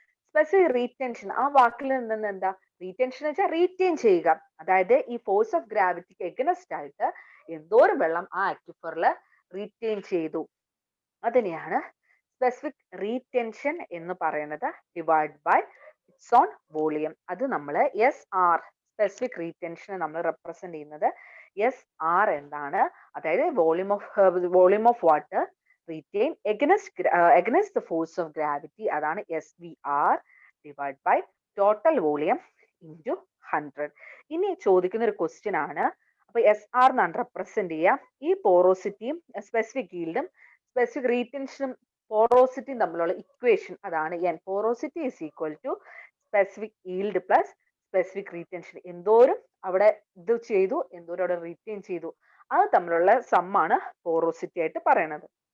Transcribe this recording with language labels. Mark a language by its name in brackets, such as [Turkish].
[Malayalam] Specific റീറ്റെൻഷൻ, ആ വാക്കിൽ നിന്ന് എന്താ റീറ്റെൻഷൻ എന്ന് വെച്ചാൽ റീറ്റെയിൻ ചെയ്യുക. അതായത് ഈ ഫോഴ്സ് ഓഫ് ഗ്രാവിറ്റിക്ക് എഗനസ്റ്റ് ആയിട്ട് എന്തോരം വെള്ളം ആ അക്വിഫറിൽ റീറ്റെയിൻ ചെയ്തു, അതിനെയാണ് സ്പെസിഫിക് റീറ്റെൻഷൻ എന്ന് പറയുന്നത് [English] Divide by its own volume. [Malayalam] അത് നമ്മൾ SR സ്പെസിഫിക് റീറ്റെൻഷനെ നമ്മൾ റെപ്രസെന്റ് ചെയ്യുന്നത് SR എന്താണ്, അതായത് [English] volume of water retain against the force of gravity, [Malayalam] അതാണ് SVR [English] divided by total volume into 100. [Malayalam] ഇനി ചോദിക്കുന്ന ഒരു ക്വസ്റ്റ്യൻ ആണ്. അപ്പൊ SR എന്നാണ് റെപ്രസെന്റ് ചെയ്യുക. ഈ പോറോസിറ്റിയും സ്പെസിഫിക് ഈൽഡും സ്പെസിഫിക് റീറ്റെൻഷനും പോറോസിറ്റിയും തമ്മിലുള്ള ഇക്വേഷൻ അതാണ് N. [English] Porosity is equal to specific yield plus specific retention. [Malayalam] എന്തോരം അവിടെ ഇത് ചെയ്തു, എന്തോരം അവിടെ റീറ്റെയിൻ ചെയ്തു, അത് തമ്മിലുള്ള സമ്മാണ് പോറോസിറ്റി ആയിട്ട് പറയുന്നത്.